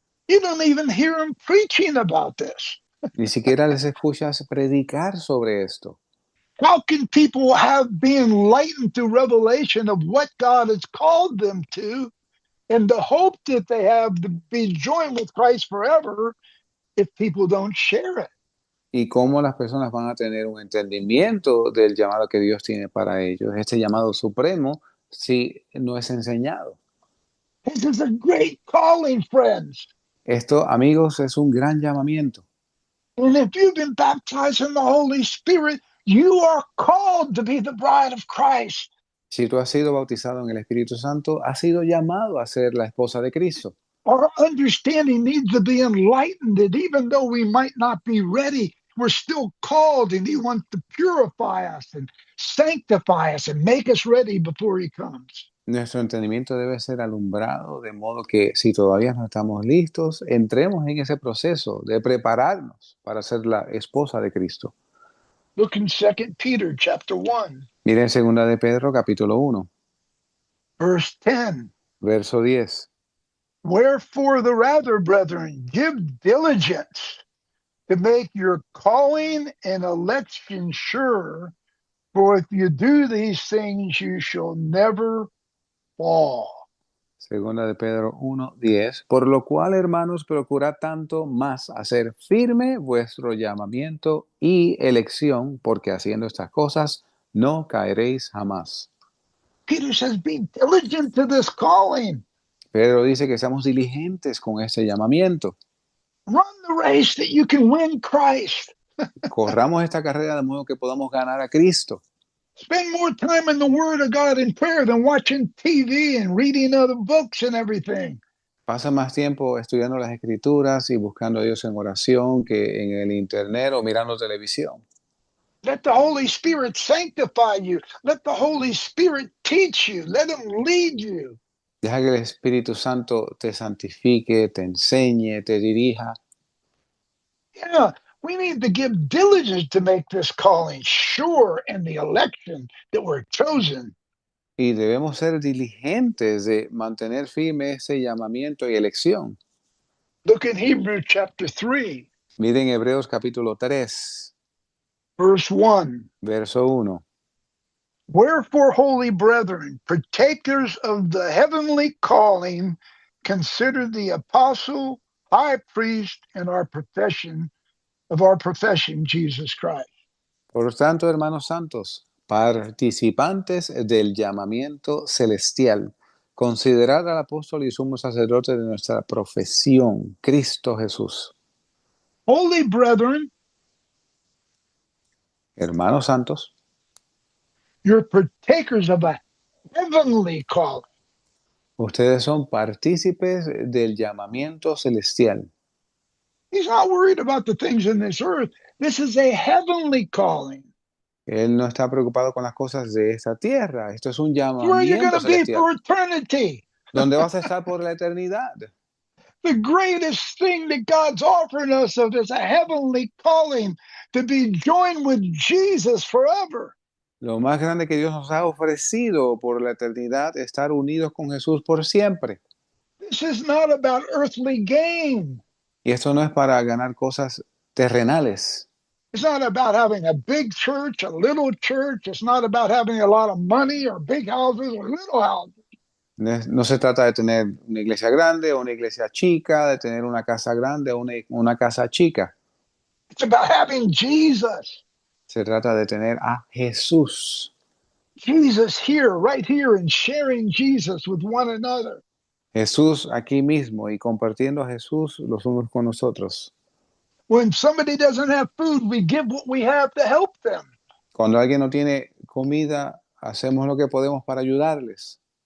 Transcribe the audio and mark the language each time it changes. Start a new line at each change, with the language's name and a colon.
English: you don't even hear them preaching about this.
Spanish: ni siquiera les escuchas predicar sobre esto.
English: How can people be enlightened through revelation of what God has called them to and the hope that they have to be joined with Christ forever if people don't share it?
Spanish: Y cómo las personas van a tener un entendimiento del llamado que Dios tiene para ellos, este llamado supremo, si no es enseñado.
English: This is a great calling, friends.
Spanish: Esto, amigos, es un gran llamamiento.
English: And if you've been baptized in the Holy Spirit, you are called to be the bride of Christ.
Spanish: Si tú has sido bautizado en el Espíritu Santo, has sido llamado a ser la esposa de Cristo.
English: Our understanding needs to be enlightened, that even though we might not be ready, we're still called, and He wants to purify us and sanctify us and make us ready before He comes.
Spanish: Nuestro entendimiento debe ser alumbrado, de modo que si todavía no estamos listos, entremos en ese proceso de prepararnos para ser la esposa de Cristo.
English: Look in 2 Peter chapter 1,
Spanish: Miren 2 de Pedro capítulo 1,
English: verse 10.
Spanish: verso 10.
English: Wherefore the rather, brethren, give diligence to make your calling and election sure, for if you do these things, you shall never fall.
Spanish: 2 de Pedro 1, 10. Por lo cual, hermanos, procurad tanto más hacer firme vuestro llamamiento y elección, porque haciendo estas cosas no caeréis jamás.
English: Peter says, be diligent to this calling.
Spanish: Pedro dice que seamos diligentes con este llamamiento.
English: Run the race that you can win Christ.
Spanish: Corramos esta carrera de modo que podamos ganar a Cristo.
English: Spend more time in the Word of God in prayer than watching TV and reading other books and everything.
Spanish: Pasa más tiempo estudiando las Escrituras y buscando a Dios en oración que en el internet o mirando televisión.
English: Let the Holy Spirit sanctify you. Let the Holy Spirit teach you. Let Him lead you.
Spanish: Deja que el Espíritu Santo te santifique, te enseñe, te dirija.
English: Yeah, we need to give diligence to make this calling sure in the election that we're chosen.
Spanish: Y debemos ser diligentes de mantener firme ese llamamiento y elección.
English: Look in Hebrews chapter 3,
Spanish: Miren Hebreos capítulo 3,
English: verse 1.
Spanish: verso 1.
English: Wherefore, holy brethren, partakers of the heavenly calling, consider the apostle, high priest, and our profession, Jesus Christ.
Spanish: Por tanto, hermanos santos, participantes del llamamiento celestial, considerad al apóstol y sumo sacerdote de nuestra profesión, Cristo Jesús.
English: Holy brethren,
Spanish: Hermanos santos,
English: You're partakers of a heavenly calling.
Spanish: ustedes son partícipes del llamamiento celestial.
English: He's not worried about the things in this earth. This is a heavenly calling.
Spanish: Él no está preocupado con las cosas de esta tierra. Esto es un
English: It's where you're going
Spanish: llamamiento
English: to be
Spanish: celestial.
English: for eternity.
Spanish: ¿Dónde vas a estar por la eternidad?
English: The greatest thing that God's offering us of is a heavenly calling to be joined with Jesus forever.
Spanish: Lo más grande que Dios nos ha ofrecido por la eternidad, estar unidos con Jesús por siempre.
English: This is not about earthly gain.
Spanish: Y esto no es para ganar cosas terrenales.
English: It's not about having a big church, a little church. It's not about having a lot of money or big houses or little houses.
Spanish: No se trata de tener una iglesia grande o una iglesia chica, de tener una casa grande o una casa chica.
English: It's about having Jesus.
Spanish: Se trata de tener a Jesús.
English: Jesus here, right here, and sharing Jesus with one another.
Spanish: Jesús aquí mismo y compartiendo a Jesús los unos con nosotros.
English: When somebody doesn't have food, we give what we have to help them.
Spanish: Cuando alguien no tiene comida, hacemos lo que podemos para ayudarles.